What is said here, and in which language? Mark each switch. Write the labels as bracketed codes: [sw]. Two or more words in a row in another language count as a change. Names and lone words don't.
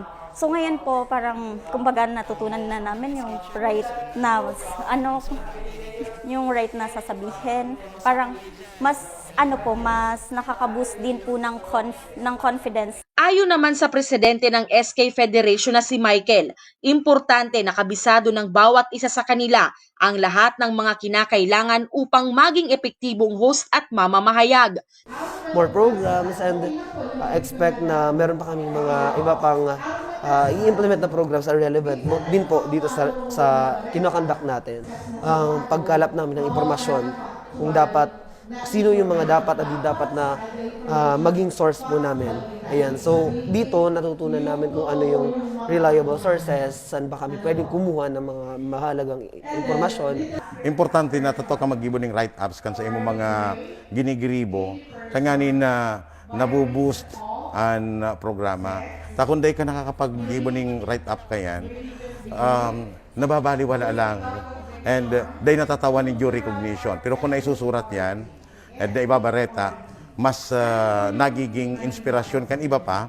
[tl] So ngayon po parang kumbaga natutunan na namin yung right na sasabihin, parang mas nakaka-boost din po ng confidence. Ayon naman sa presidente ng SK Federation na si Michael, importante na kabisado ng bawat isa sa kanila ang lahat ng mga kinakailangan upang maging epektibong host at mamamahayag. [en] More programs and expect [tl] na meron pa kaming mga iba pang i-implement na programs na relevant din po dito sa kinoconduct natin. Ang pagkalap namin ng impormasyon kung sino yung mga dapat at di dapat na maging source po namin. Ayan. So, dito natutunan namin kung ano yung [en] reliable sources, [tl] saan ba kami pwedeng kumuha ng mga mahalagang impormasyon. [bik] Importante na totoo ka mag-gibo ng write-ups kan sa imong mga ginigiribo sa nganin na nabuboost ang programa. Takunday ka nakakapag-gibo ng write-up kayan, nababaliwala lang. And day natatawa ng [en] due recognition. [bik] Pero kung naisusurat yan, at ibabareta, mas nagiging inspirasyon kan iba pa.